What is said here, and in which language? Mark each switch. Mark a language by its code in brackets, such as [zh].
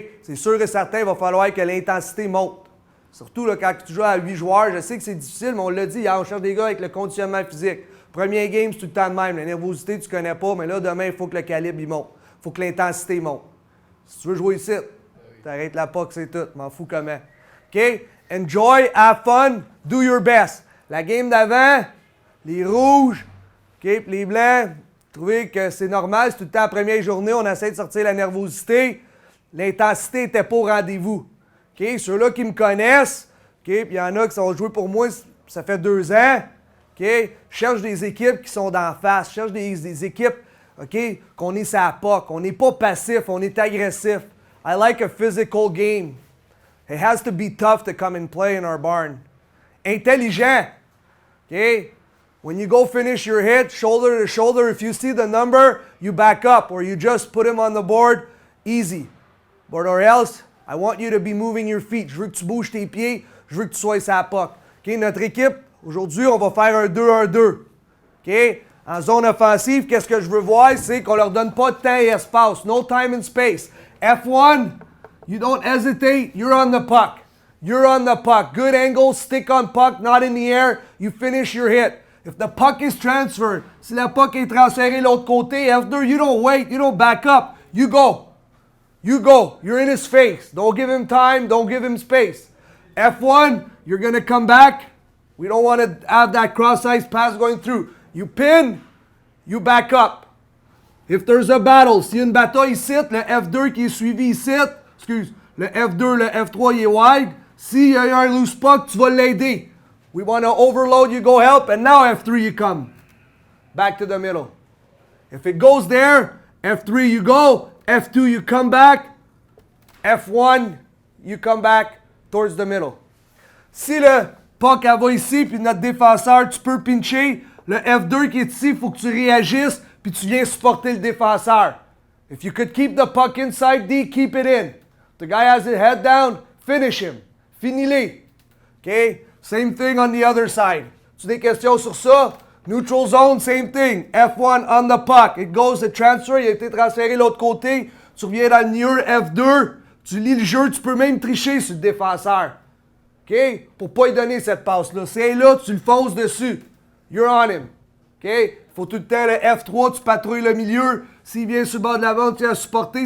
[fr] C'est sûr et certain, il va falloir que l'intensité monte. Surtout là, quand tu joues à 8 joueurs, je sais que c'est difficile, mais on l'a dit, hier, on cherche des gars avec le conditionnement physique. Premier game, c'est tout le temps de même. La nervosité, tu ne connais pas, mais là, demain, il faut que le calibre il monte. Il faut que l'intensité monte. Si tu veux jouer ici, t'arrêtes la POC, c'est tout. M'en fous comment. OK? [en] Enjoy, have fun, do your best. [fr] La game d'avant, les rouges, OK, puis les blancs, trouvez que c'est normal, c'est tout le temps la première journée, on essaie de sortir la nervosité. L'intensité n'était pas au rendez-vous. OK? Ceux-là qui me connaissent, OK, puis il y en a qui ont joué pour moi, ça fait 2 ans. OK? Je cherche des équipes qui sont d'en face. Je cherche des équipes, OK, qu'on est sur la POC. On n'est pas passif, on est agressif. [en] I like a physical game. It has to be tough to come and play in our barn. Intelligent. OK? When you go finish your hit, shoulder to shoulder, if you see the number, you back up or you just put him on the board. Easy. But or else, I want you to be moving your feet. [fr] Je veux que tu bouges tes pieds. Je veux que tu sois sur la POC. OK? Notre équipe, aujourd'hui, on va faire un 2-1-2. OK? En zone offensive, qu'est-ce que je veux voir? C'est qu'on leur donne pas de temps et espace. [en] No time and space. F1, you don't hesitate. You're on the puck. You're on the puck. Good angle, stick on puck, not in the air. You finish your hit. If the puck is transferred, [fr] si la puck est transférée l'autre côté, [en] F2, you don't wait. You don't back up. You go. You go. You're in his face. Don't give him time. Don't give him space. F1, you're going to come back. We don't want to have that cross-ice pass going through. You pin, you back up. If there's a battle, [fr] s'il y a une bataille ici, le F2 qui est suivi ici, le F2, le F3 il est wide. S'il y a un loose puck, tu vas l'aider. [en] We want to overload, you go help, and now F3 you come. Back to the middle. If it goes there, F3 you go, F2 you come back, F1 you come back towards the middle. [fr] Si le puck elle va ici, puis notre défenseur, tu peux pincher, le F2 qui est ici, il faut que tu réagisses, puis tu viens supporter le défenseur. [en] If you could keep the puck inside D, keep it in. The guy has his head down, finish him. [fr] Finis-les. [en] OK? Same thing on the other side. [fr] Tu as des questions sur ça? [en] Neutral zone, same thing. F1 on the puck. It goes, the transfer, [fr] il a été transféré de l'autre côté. Tu reviens dans le near F2. Tu lis le jeu, tu peux même tricher sur le défenseur. OK? Pour pas lui donner cette passe-là. C'est là, tu le fonces dessus. [en] You're on him. [fr] OK? Faut tout le temps le F3, tu patrouilles le milieu. S'il vient sur le bord de la bande, tu vas supporter.